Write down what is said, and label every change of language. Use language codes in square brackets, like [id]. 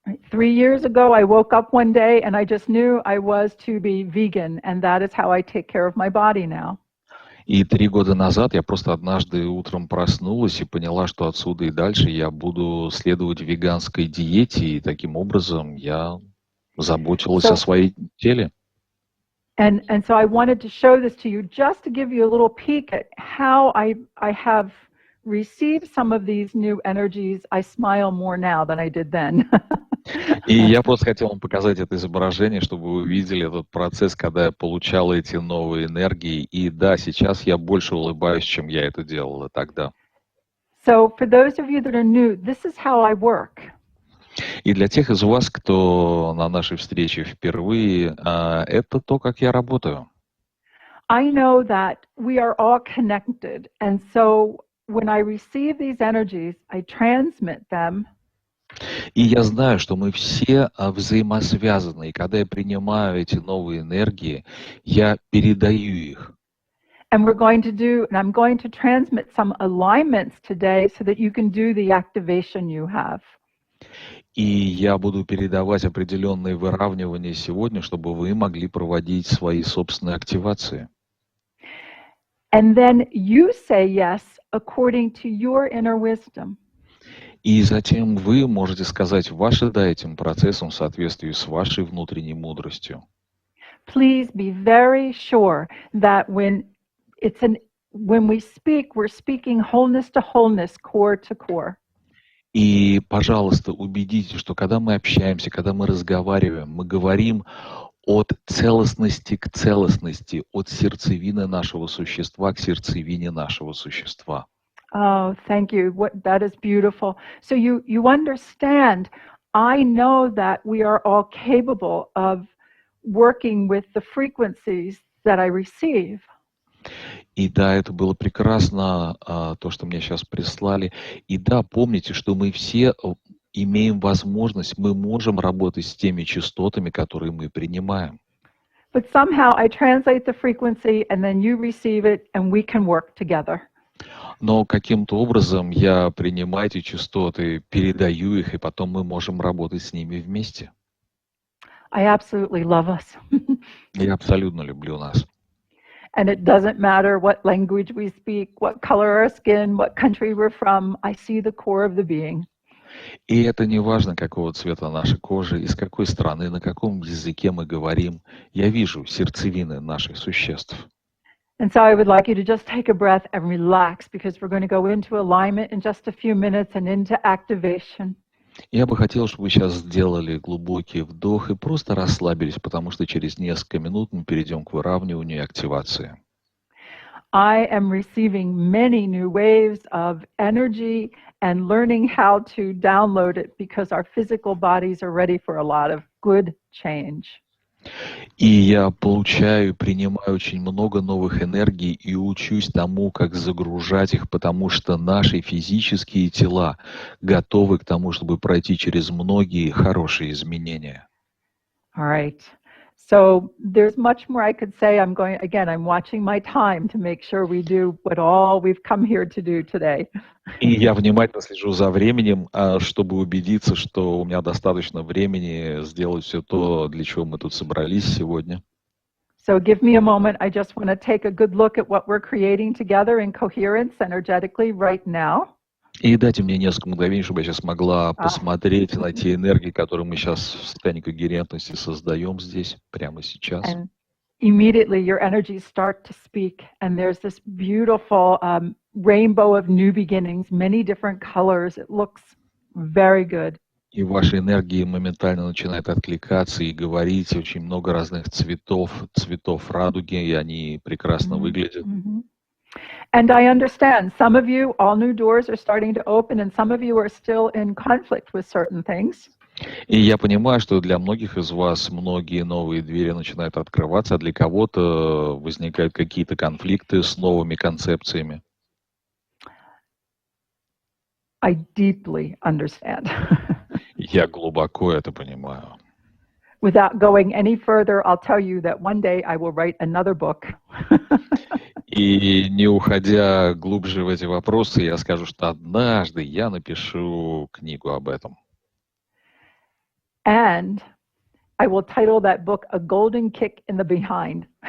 [en] 3 years ago, I woke up one day and I just knew I was to be vegan, and that is how I take care of my body now. [ru] И 3 года назад я просто однажды утром проснулась и поняла, что отсюда и дальше я буду следовать веганской диете, и таким образом я заботилась о своей теле. [en] And so I wanted to show this to you just to give you a little peek at how I have received some of these new energies. I smile more now than I did then. [ru] И я просто хотел вам показать это изображение, чтобы вы увидели этот процесс, когда я получал эти новые энергии. И да, сейчас я больше улыбаюсь, чем я это делала тогда. [en] So for those of you that are new, this is how I work. [ru] И для тех из вас, кто на нашей встрече впервые, это то, как я работаю. [en] I know that we are all connected, and so when I receive these energies, I transmit them. [ru] И я знаю, что мы все взаимосвязаны, и когда я принимаю эти новые энергии, я передаю их. [en] And I'm going to transmit some alignments today so that you can do the activation you have. [ru] И я буду передавать определенные выравнивания сегодня, чтобы вы могли проводить свои собственные активации. [en] And then you say yes according to your inner wisdom. [ru] И затем вы можете сказать ваше «да» этим процессом в соответствии с вашей внутренней мудростью. [en] Please be very sure that when we speak, we're speaking wholeness to wholeness, core to core. [ru] И, пожалуйста, убедитесь, что когда мы общаемся, когда мы разговариваем, мы говорим от целостности к целостности, от сердцевины нашего существа к сердцевине нашего существа. [en] Oh, thank you. That is beautiful. So you understand, I know that we are all capable of working with the frequencies that I receive. [ru] И да, это было прекрасно, то, что мне сейчас прислали. И да, помните, что мы все имеем возможность, мы можем работать с теми частотами, которые мы принимаем. [en] But somehow I translate the frequency and then you receive it and we can work together. [ru] Но каким-то образом я принимаю эти частоты, передаю их, и потом мы можем работать с ними вместе. [en] I absolutely love us. [ru] Я абсолютно люблю нас. [en] And it doesn't matter what language we speak, what color our skin, what country we're from. I see the core of the being. [ru] И это не важно, какого цвета наша кожа, из какой страны, на каком языке мы говорим. Я вижу сердцевины наших существ. [en] And so I would like you to just take a breath and relax, because we're going to go into alignment in just a few minutes and into activation. [ru] Я бы хотел, чтобы вы сейчас сделали глубокий вдох и просто расслабились, потому что через несколько минут мы перейдем к выравниванию и активации. [en] I am receiving many new waves of energy and learning how to download it because our physical bodies are ready for a lot of good change. [ru] И я получаю и принимаю очень много новых энергий и учусь тому, как загружать их, потому что наши физические тела готовы к тому, чтобы пройти через многие хорошие изменения. [en] All right. So there's much more I could say. I'm watching my time to make sure we do what all we've come here to do today. [ru] И я внимательно слежу за временем, чтобы убедиться, что у меня достаточно времени сделать все то, для чего мы тут собрались сегодня. [en] So give me a moment. I just want to take a good look at what we're creating together in coherence energetically right now. [ru] И дайте мне несколько мгновений, чтобы я сейчас могла посмотреть на те энергии, которые мы сейчас в состоянии когерентности создаем здесь, прямо сейчас. [en] And immediately your energies start to speak, and there's this beautiful rainbow of new beginnings, many different colors. It looks very good. [ru] И ваши энергии моментально начинают откликаться и говорить очень много разных цветов радуги, и они прекрасно выглядят. [en] And I understand some of you, all new doors are starting to open, and some of you are still in conflict with certain things. [ru] И я понимаю, что для многих из вас многие новые двери начинают открываться, а для кого-то возникают какие-то конфликты с новыми концепциями. [en] I deeply understand. [ru] Я глубоко это понимаю. [en] Without going any further, I'll tell you that one day I will write another book. [ru] И не уходя глубже в эти вопросы, я скажу, что однажды я напишу книгу об этом. [en] And I will title that book "A Golden Kick in the Behind."